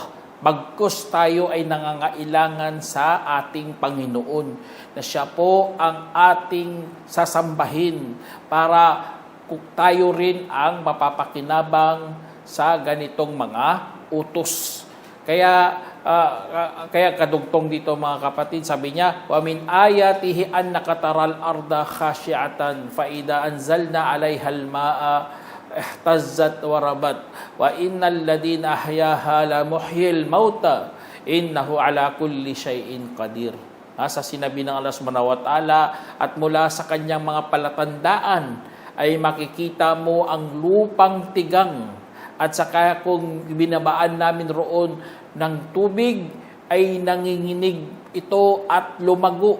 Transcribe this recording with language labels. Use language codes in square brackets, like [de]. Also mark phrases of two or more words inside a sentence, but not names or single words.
[tl] Bagkus tayo ay nangangailangan sa ating Panginoon, na siya po ang ating sasambahin para tayo rin ang mapapakinabang sa ganitong mga utos. Kaya kadugtong dito mga kapatid, sabi niya, [ar] ومن آياته أنك ترى الأرض خاشعة فإذا أنزلنا عليها الماء اهتزت وربت وإن الذي أحياها لمحيي الموتى إنه على كل شيء قدير. [tl] Sa sinabi ng Allah [ar] سبحانه وتعالى, [tl] at mula sa kanyang mga palatandaan ay makikita mo ang lupang tigang, at saka kung binabaan namin roon ng tubig ay nanginginig ito at lumago.